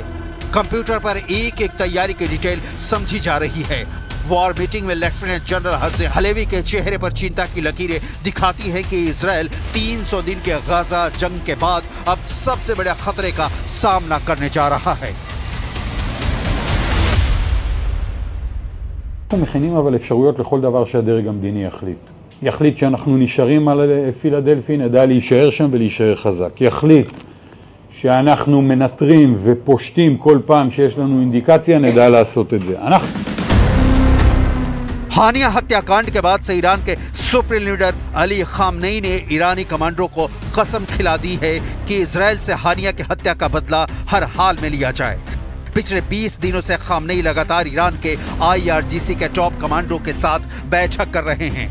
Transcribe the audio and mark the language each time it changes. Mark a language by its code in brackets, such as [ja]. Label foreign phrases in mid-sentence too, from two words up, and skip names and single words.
[hi] कंप्यूटर पर एक एक तैयारी की डिटेल समझी जा रही है। [en] war meeting [hi] में लेफ्टिनेंट जनरल हर्ज़ हलेवी के चेहरे पर चिंता की लकीरें दिखाती हैं कि इजरायल 300 दिन के गाजा जंग के बाद अब सबसे बड़े खतरे का सामना करने जा रहा है। [he] אנחנו מכינים אבל אפשרויות לכל דבר שהדרג המדיני יחליט שאנחנו נשארים על פילדלפי, נדע להישאר שם ולהישאר חזק. יחליט שאנחנו מנטרים ופושטים כל פעם שיש לנו אינדיקציה, נדע לעשות את זה. [hi] हानिया हत्याकांड के बाद से ईरान के सुप्रीम लीडर अली खामनेई ने ईरानी कमांडरों को कसम खिला दी है कि इजरायल से हानिया की हत्या का बदला हर हाल में लिया जाए। पिछले 20 दिनों से खामनेई लगातार ईरान के IRGC के [en] top commanders [hi] के साथ बैठक कर रहे हैं।